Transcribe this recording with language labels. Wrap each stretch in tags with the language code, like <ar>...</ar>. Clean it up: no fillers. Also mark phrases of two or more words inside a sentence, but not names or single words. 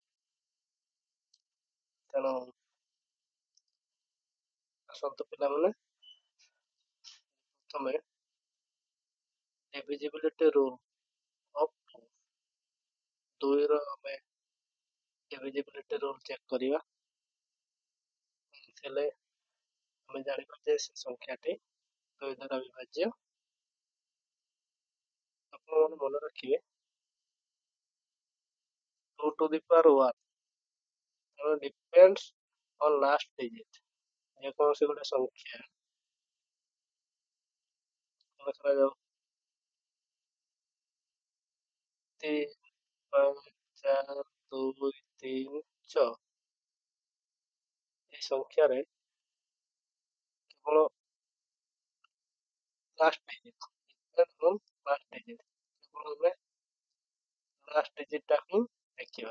<or>ତେଣୁ ଆସନ୍ତୁ ପିଲାମାନେ, ପ୍ରଥମେ</or> <en>divisibility rule of</en> <or>2ର ଆମେ</or> <en>divisibility rule check</en> <or>କରିବା। ହେଲେ ଆମେ ଜାଣିବା ଯେ ସେ ସଂଖ୍ୟାଟି 2 ଦ୍ୱାରା ବିଭାଜ୍ୟ। ଆପଣମାନେ ମନେ ରଖିବେ</or> <en>2 to the power 1 depends on last digit।</en> <or>ଯେକୌଣସି ଗୋଟେ ସଂଖ୍ୟା ଦେଖାଯାଉ 3, 5, 4, 2, 3, 6 এই ସଂଖ୍ୟାରେ କେବଳ</or> <en>last digit</en> <or>କେବଳ ଆମେ</or> <en>last digitଟା</en> <or>ହିଁ ଦେଖିବା।</or>